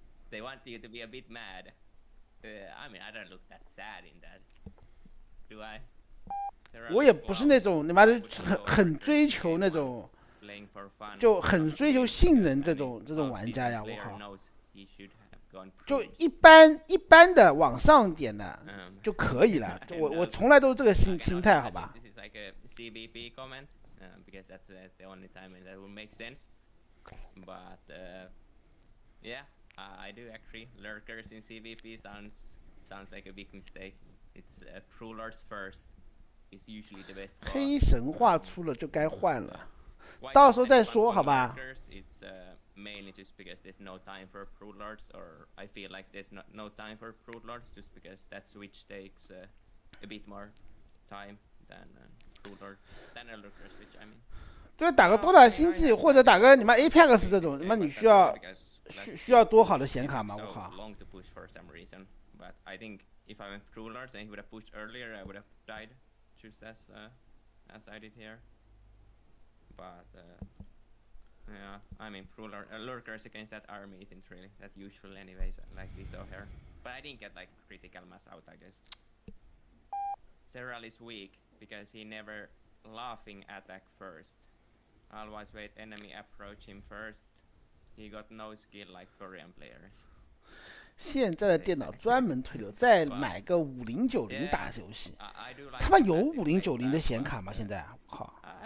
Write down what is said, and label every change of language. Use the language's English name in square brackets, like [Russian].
[English] They want you to be a bit mad. I mean, I don't look that sad in that. Do I? [Chinese] 我也不是那种你妈的很追求那种，就很追求性能这种玩家呀！我靠。就一般的往上点的就可以了，我从来都是这个心态，好吧？ [English] This is like a CBP comment because that's the only time that will make sense. But yeah, I do agree. Lurkers in CBP sounds like a big mistake. It's rulers first is usually the best. [Chinese] 黑神话出了就该换了，到时候再说，好吧？ [English] Mainly just because there's no time for Pro Lords, or I feel like there's no time for Pro Lords, just because that switch takes a bit more time than Pro Lord, than a Lurker switch. I mean. [Chinese] 对，打个多打星际或者打个你妈 Apex 这种，他妈你需要多好的显卡吗？我靠。 [English] Long to push for some reason, but I think if I went Pro Lords and he would have pushed earlier, I would have died, just as I did here. But. Yeah, I mean, lurkers against that army isn't really that useful anyways, like we saw here. But I didn't get like critical mass out, I guess. Serral is weak because he never laughing attack first. Always wait enemy approach him first. He got no skill like Korean players. [Chinese] 现在的电脑专门推流，再买个5090打游戏。他妈有5090的显卡吗？现在我靠！